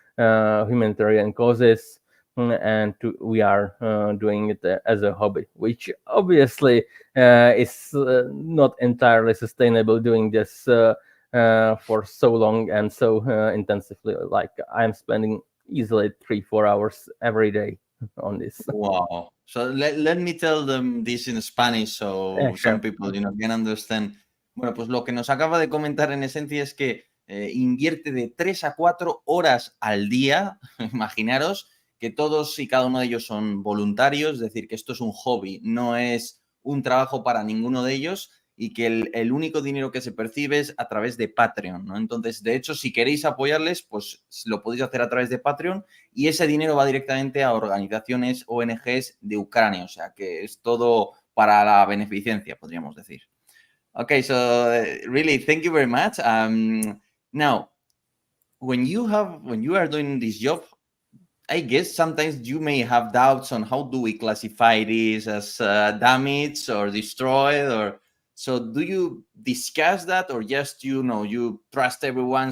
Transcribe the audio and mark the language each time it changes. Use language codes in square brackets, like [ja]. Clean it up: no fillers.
[en] Humanitarian causes. And we are doing it as a hobby, which obviously is not entirely sustainable doing this for so long and so intensively. Like I'm spending easily 3-4 hours every day on this. Wow. So let me tell them this in Spanish so some Sure. people, can understand. [es] Bueno, pues lo que nos acaba de comentar en esencia es que invierte de 3 a 4 horas al día. Imaginaros que todos y cada uno de ellos son voluntarios, es decir, que esto es un hobby, no es un trabajo para ninguno de ellos, y que el único dinero que se percibe es a través de Patreon, ¿no? Entonces, de hecho, si queréis apoyarles, pues lo podéis hacer a través de Patreon, y ese dinero va directamente a organizaciones, ONGs de Ucrania, o sea que es todo para la beneficencia, podríamos decir. [en] Okay, so really, thank you very much. Now, when you are doing this job, I guess sometimes you may have doubts on how do we classify this as damaged or destroyed, or so do you discuss that, or just you trust everyone?